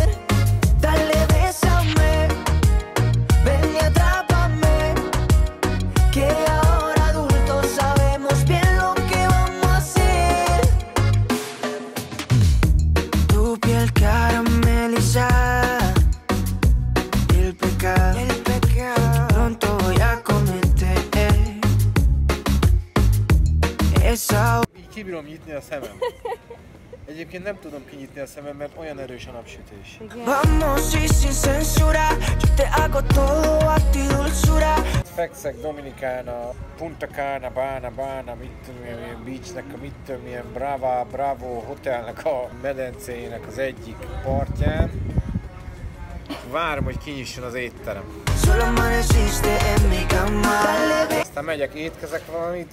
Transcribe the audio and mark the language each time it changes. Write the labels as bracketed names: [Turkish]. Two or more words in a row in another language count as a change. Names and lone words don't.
[Spanish] Dale, bésame, ven y atrápame, que ahora adultos sabemos bien lo que vamos a hacer. Tu piel caramelizada, el pecado pronto voy a cometer. Esa. [Hungarian] Így kibírom nyitni a szemem. Egyébként nem tudom kinyitni a szemem, mert olyan erős a napsütés. [Spanish] Vamos y sin censura, yo te hago todo a ti dulzura. [Hungarian] Fekszek Dominikán a Punta Cana, Bana, mit tudom milyen beachnek, a mit tudom milyen Bravo hotelnek a medencéjének az egyik partján. Várom, hogy kinyisson az étterem. Aztán megyek, étkezek valamit.